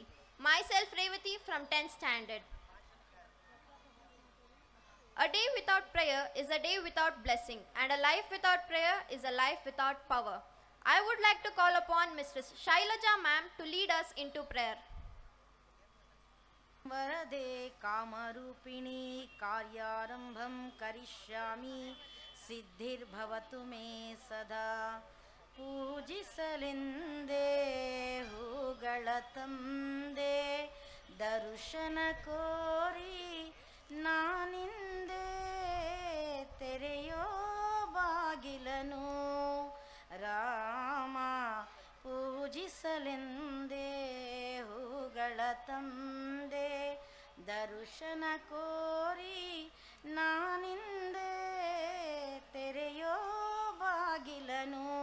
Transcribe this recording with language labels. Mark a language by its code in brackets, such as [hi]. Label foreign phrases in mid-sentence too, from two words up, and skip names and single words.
[en] Myself Revati from 10th standard. A day without prayer is a day without blessing, and a life without prayer is a life without power. I would like to call upon Mrs. Shailaja ma'am to lead us into prayer. [sa] वरदे कामरूपिणी कार्यारंभं करिष्यामि सिद्धिर्भवतु मे सदा [kn] ಪೂಜಿಸಲೆಂದೆ ಹೂಗಳ ತಂದೆ ದರ್ಶನ ಕೋರಿ ನಾನಿಂದೆ ತೆರೆಯೋ ಬಾಗಿಲನು ರಾಮ ಪೂಜಿಸಲೆಂದೇ ಹೂಗಳ ತಂದೆ ದರ್ಶನ ಕೋರಿ ನಾನಿಂದೆ ತೆರೆಯೋ ಬಾಗಿಲನು